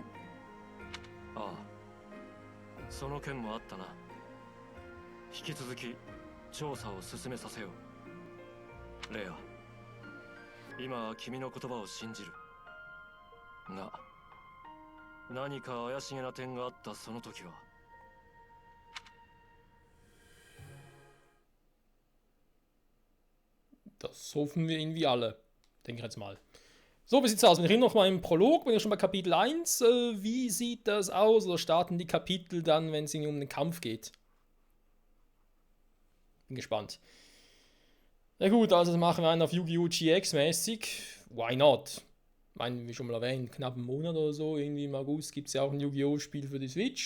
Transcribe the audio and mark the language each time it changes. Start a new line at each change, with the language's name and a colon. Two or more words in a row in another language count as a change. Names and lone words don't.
Japanese: ああ、その件もあったな。引き続き調査を進めさせよう。レア、今は君の言葉を信じるが、何か怪しげな点があったその時は。
German: Das hoffen wir irgendwie alle. Denke ich jetzt mal. So, wie sieht's aus? Wir reden noch mal im Prolog. Bin ja schon bei Kapitel 1. Wie sieht das aus? Oder starten die Kapitel dann, wenn es irgendwie um den Kampf geht? Bin gespannt. Na gut, also machen wir einen auf Yu-Gi-Oh! GX mäßig.
English: Why not?
German: Ich meine, wie schon mal erwähnt, knapp einen Monat oder so, irgendwie im August gibt es ja auch ein Yu-Gi-Oh! Spiel für die Switch.